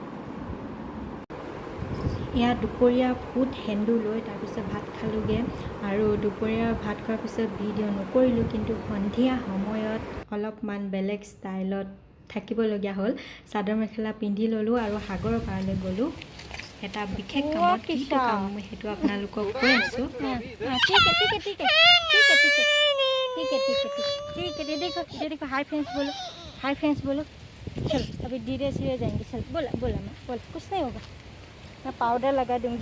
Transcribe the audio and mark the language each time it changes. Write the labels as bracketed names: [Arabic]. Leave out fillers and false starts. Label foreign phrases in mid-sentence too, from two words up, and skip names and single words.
[Assamese] এয়া দুপৰীয়া ফুড সেন্দু লৈ তাৰপিছত ভাত খালোঁগৈ। আৰু দুপৰীয়া ভাত খোৱাৰ পিছত ভিডিঅ' নকৰিলোঁ, কিন্তু সন্ধিয়া সময়ত অলপমান বেলেগ ষ্টাইলত থাকিবলগীয়া হ'ল। চাদৰ মেখেলা পিন্ধি ল'লোঁ আৰু সাগৰৰ পাৰলৈ গ'লোঁ এটা বিশেষ কামত। কিটো কাম সেইটো আপোনালোকক কৈ আছোঁ। [Hindi] देखो [English] hi friends [Hindi] बोलो चलो अभी धीरे धीरे जाएंगे। चल बोला बोला मैं बोल कुछ नहीं होगा, मैं पाउडर लगा दूंगी।